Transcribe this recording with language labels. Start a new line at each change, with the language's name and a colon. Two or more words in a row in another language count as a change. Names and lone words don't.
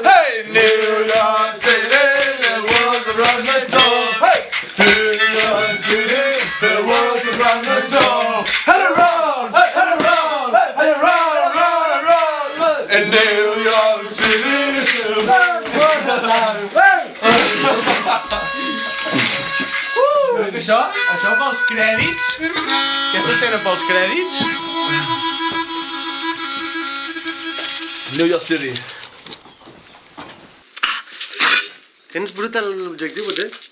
English: Hey, New York City, there was a run the door. Hey, New York City, there was a run the door. And around, and around, and around, around, around. In New York City, there was a run the
Catalan: Això pels crèdits? Aquesta escena pels crèdits? New York City. Tens bruta l'objectiu, potser?